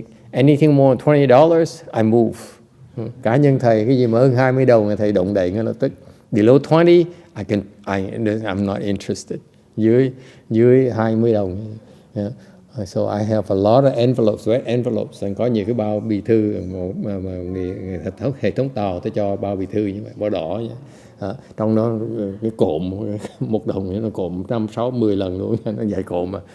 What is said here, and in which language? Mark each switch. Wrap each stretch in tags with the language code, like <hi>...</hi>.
<en>Anything more than $20, I move.</en> <vi>Cá nhân thầy cái gì mà hơn 20 đồng thầy động đậy ngay lập tức.</vi> <en>Below 20, I'm not interested.</en> <vi>Dưới 20 đồng.</vi> <en>Yeah. So I have a lot of envelopes, red envelopes.</en> <vi>Có nhiều cái bao bì thư mà hệ thống tàu tôi cho bao bì thư như vậy, bao đỏ vậy. Trong đó cái cộm $1 nó cộm 5, 6, 10 lần luôn, nó dài cộm mà.</vi>